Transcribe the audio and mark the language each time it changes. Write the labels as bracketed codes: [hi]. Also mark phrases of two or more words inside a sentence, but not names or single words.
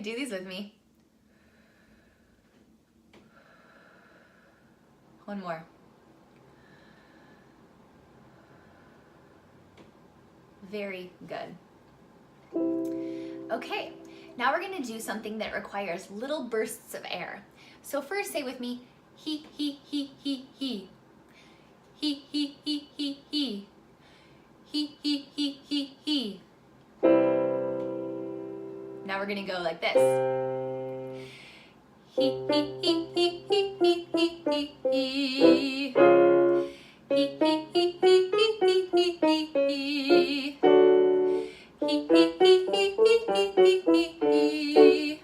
[en] Do these with me. One more. Very good. Okay, now we're gonna do something that requires little bursts of air. So first say with me, he, he, he, he, he. He, he, he, he, he. He, he, he, he, he. Now we're gonna go like this. He, he, he, he, he, he, he, he, he. He, he, he, he, he, he, he, he, he. He, he, he, he, he, he, he, he.